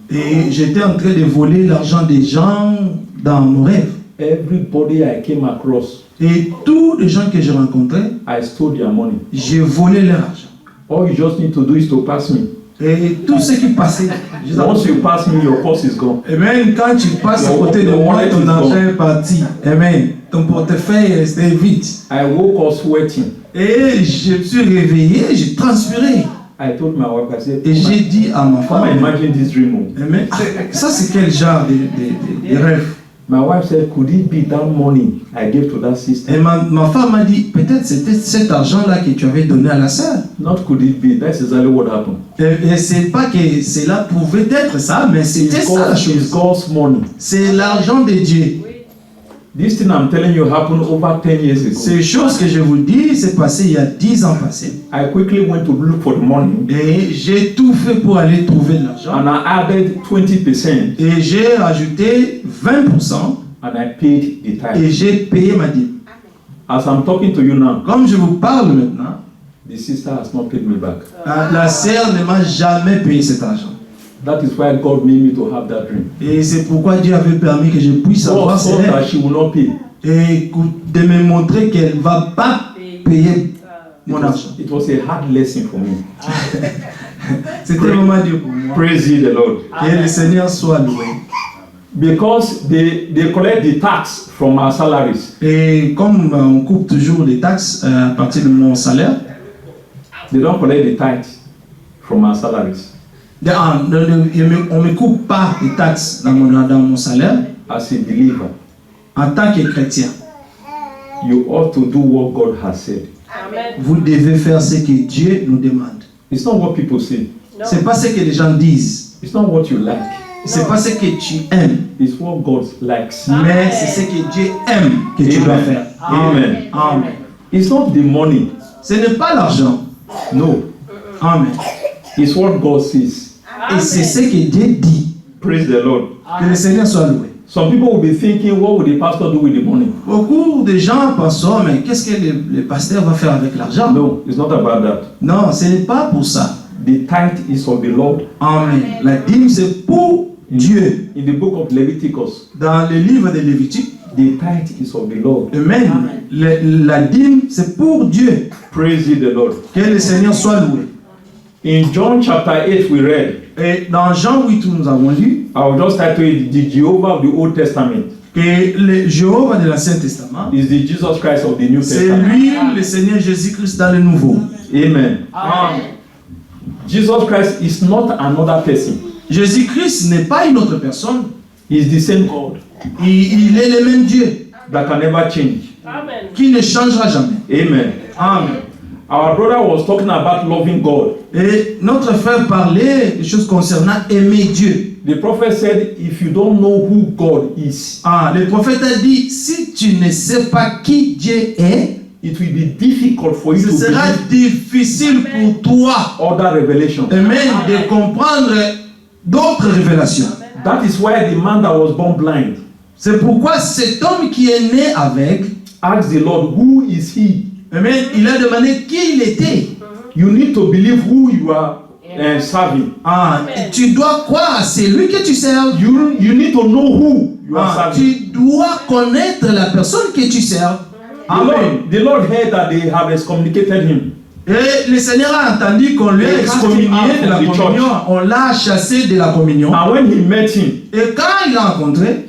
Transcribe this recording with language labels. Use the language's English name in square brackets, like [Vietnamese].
[French] Et j'étais en train de voler l'argent des gens dans mon rêve. [English] Everybody I came across, [French] Et tous les gens que j'ai rencontrés, [English] I stole their money. [French] j'ai volé leur argent. [English] All you just need to do is to pass me. [French] Et tout ce qui passait, je les [English] Once you pass me, your purse is gone. [French] Et même quand tu passes à côté de moi, ton argent est parti. Amen. Ton portefeuille est resté vide. [English] I woke up sweating. [French] Et je me suis réveillé, j'ai transpiré. [English] I told my wife, I said, [French] Et j'ai dit à ma [English] come [French] femme, [English] imagine this dream. Amen. [French] Ça c'est quel genre de rêve? [English] My wife said, could it be that money I gave to that sister? [French] Et ma femme m'a dit, peut-être c'était cet argent-là que tu avais donné à la sœur. [English] Not could it be, that's exactly what happened. [French] Et c'est pas que cela pouvait être ça, mais c'était ça la [English] It's [French] chose. [English] God's money. [French] C'est l'argent de Dieu. [English] This thing I'm telling you happened over 10 years ago. [French] Ces choses que je vous dis, c'est passé il y a 10 ans passés. [English] I quickly went to look for the money [French] Et j'ai tout fait pour aller trouver de l'argent. [English] and I added 20%. [French] Et j'ai ajouté 20% [English] and I paid the tithe. [French] et j'ai payé ma dîme. [English] As I'm talking to you now, [French] Comme je vous parle maintenant, [English] the sister has not paid me back. [French] la sœur ne m'a jamais payé cet argent. [English] That is why God made me to have that dream. [French] Et c'est pourquoi Dieu avait permis que je puisse [English] God [French] avoir ces [English] thought that [French] rêves. [English] she will not pay. [French] Et de me montrer qu'elle ne va pas payer mon argent. [English] It was a hard lesson for me. [French] C'était vraiment dur pour moi. [English] Praise ye the Lord. [French] Que le Seigneur soit loué. [English] Because they collect the tax from our salaries. [French] Et comme on coupe toujours les taxes à partir de mon salaire, [English] They don't collect the tithe from our salaries. [French] on ne me coupe pas les taxes dans mon salaire. [English] As a believer, [French] En tant que chrétien, [English] you ought to do what God has said. [French] vous devez faire ce que Dieu nous demande. [English] It's not what people say. [French] C'est pas ce que les gens disent. [English] It's not what you like. [French] C'est pas ce que tu aimes. [English] It's what God likes. [French] Mais c'est ce que Dieu aime que tu dois faire. Amen. Amen. [English] It's not the money. [French] Ce n'est pas l'argent. [English] No. Amen. It's what God says. [French] Et c'est ce que Dieu dit. [English] Praise the Lord. [French] Que le Seigneur soit loué. [English] Some people will be thinking, what will the pastor do with the money? [French] Beaucoup de gens pensent, oh, mais qu'est-ce que le pasteur va faire avec l'argent? [English] No, it's not about that. [French] Non, ce n'est pas pour ça. [English] The tithe is of the Lord. [French] Amen. La dîme, c'est pour Dieu. [English] In the book of Leviticus, [French] Dans le livre de Lévitique, [English] the tithe is of the Lord. [French] Amen. La dîme, c'est pour Dieu. [English] Praise ye the Lord. [French] Que le Seigneur soit loué. [English] In John chapter 8 we read, [French] Et dans Jean 8, où nous avons lu, [English] I will just title it, the Jehovah of the Old Testament [French] que le Jéhovah de l'Ancien Testament, [English] is the Jesus Christ of the New [French] c'est [English] Testament. [French] lui, le Seigneur Jésus-Christ dans le Nouveau. Amen. Amen. [English] Jesus Christ is not another person. [French] Jésus-Christ n'est pas une autre personne. [English] He is the same God [French] Il est le même Dieu [English] that can never change. [French] qui ne changera jamais. Amen. Amen. [English] Our brother was talking about loving God. [French] Et notre frère parlait des choses concernant aimer Dieu. [English] The prophet said, if you don't know who God is, [French] Le prophète a dit, si tu ne sais pas qui Dieu est, [English] it will be difficult for you [French] ce [English] to [French] sera [English] believe [French] difficile pour toi, [English] other revelations. [French] Amen, de comprendre d'autres révélations. [English] That is why the man that was born blind [French] C'est pourquoi cet homme qui est né avec, [English] asked the Lord, who is he? [French] Amen, il a demandé qui il était. [English] You need to believe who you are serving. [French] Tu dois croire à celui que tu sers. [English] You need to know who you are serving. [French] Tu dois connaître la personne que tu sers. Amen. [English] The Lord heard that they have excommunicated him. [French] Et le Seigneur a entendu qu'on lui a excommunié de la communion. On l'a chassé de la communion. [English] And when he met him, [French] Et quand il l'a rencontré,